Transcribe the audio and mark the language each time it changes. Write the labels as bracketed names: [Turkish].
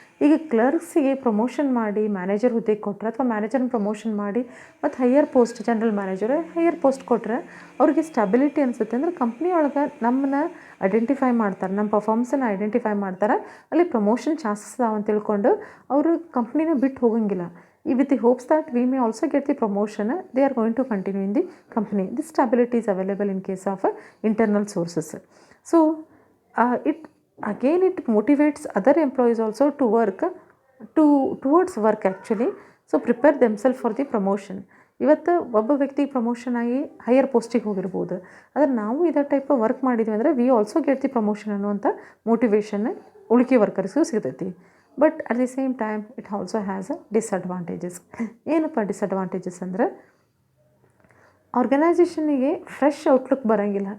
[Kannada] ಈಗ ಕ್ಲರ್ಕ್ಸಿಗೆ ಪ್ರಮೋಷನ್ ಮಾಡಿ ಮ್ಯಾನೇಜರ್ ಹುದ್ದೆಗೆ ಕೊಟ್ಟರೆ ಅಥವಾ ಮ್ಯಾನೇಜರ್ನ ಪ್ರಮೋಷನ್ ಮಾಡಿ ಮತ್ತು higher post general manager higher post ಕೊಟ್ಟರೆ ಅವ್ರಿಗೆ ಸ್ಟೆಬಿಲಿಟಿ ಅನಿಸುತ್ತೆ. ಅಂದರೆ ಕಂಪ್ನಿ ಒಳಗೆ ನಮ್ಮನ್ನ ಐಡೆಂಟಿಫೈ ಮಾಡ್ತಾರೆ, ನಮ್ಮ ಪರ್ಫಾರ್ಮೆನ್ಸನ್ನು ಐಡೆಂಟಿಫೈ ಮಾಡ್ತಾರೆ, ಅಲ್ಲಿ ಪ್ರಮೋಷನ್ ಚಾನ್ಸಸ್ ಅದಾವ ಅಂತ ತಿಳ್ಕೊಂಡು ಅವರು ಕಂಪ್ನಿನ ಬಿಟ್ಟು ಹೋಗೋಂಗಿಲ್ಲ. [English] with the hopes that we may also get the promotion, they are going to continue in the company. This stability is available in case of internal sources. So it motivates other employees also to work towards work actually. So prepare themselves for the promotion. [Kannada] ಇವತ್ತು ಒಬ್ಬ ವ್ಯಕ್ತಿಗೆ promotion ಆಗಿ higher ಪೋಸ್ಟಿಗೆ ಹೋಗಿರ್ಬೋದು, ಆದರೆ ನಾವು ಇದೇ type work ಮಾಡಿದ್ವಿ ಅಂದರೆ [English] we also get the promotion [Kannada] ಅನ್ನುವಂಥ ಮೋಟಿವೇಶನ್ ಉಳಿಕೆ ವರ್ಕರ್ಸ್ಗೂ ಸಿಗ್ತೈತಿ. [English] But at the same time it also has a disadvantages. [Kannada] ಏನಪ್ಪ ಡಿಸ್ಅಡ್ವಾಂಟೇಜಸ್ ಅಂದರೆ ಆರ್ಗನೈಸೇಷನಿಗೆ ಫ್ರೆಶ್ ಔಟ್ಲುಕ್ ಬರೋಂಗಿಲ್ಲ.